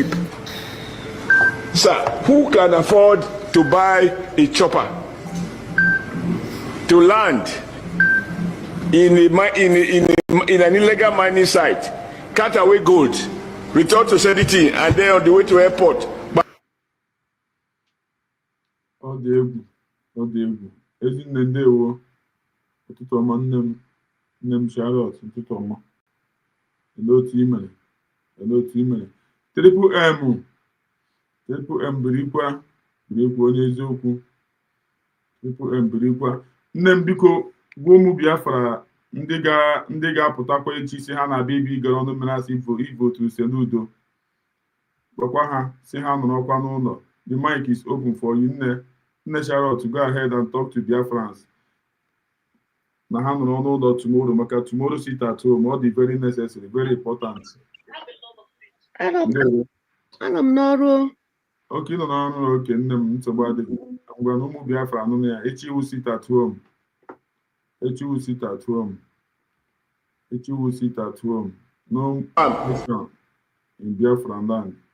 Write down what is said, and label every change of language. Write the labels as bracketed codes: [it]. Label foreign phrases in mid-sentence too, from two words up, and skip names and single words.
[en] Sir, who can afford to buy a chopper to land in an illegal mining site, cut away gold, return to sanity, and then on the way to airport? [ig] Ọ dị egwu. Ezinne ndewo. Ụtụtụ ọma nne m Charlotte, ụtụtụ ọma. Ele otu i mere. Triple M birikwa onye eziokwu. Triple M birikwa. Nne m biko gwa ụmụ Biafra ndị ga-apụtakwa echi si ha na-abịa ibi igara ọnụ mmiri asị ivotu use n'udo. Gwakwa ha si ha nọrọkwa n'ụlọ. [en] The mic is open for you, Nne Charlotte, to go ahead and talk to Biafrans. [ig] Na ha nọrọ n'ụlọ [en] tomorrow, maka tomorrow sit at home, all the very necessary, very important. [ig] Ana m n'ọrụ. Okay, nọ n'ọrụ, okay, nne m nsogbu adịghị. Ngwa na ụmụ Biafra anụ ya, echi iwu [en] sit at home. No mission in Biafra land.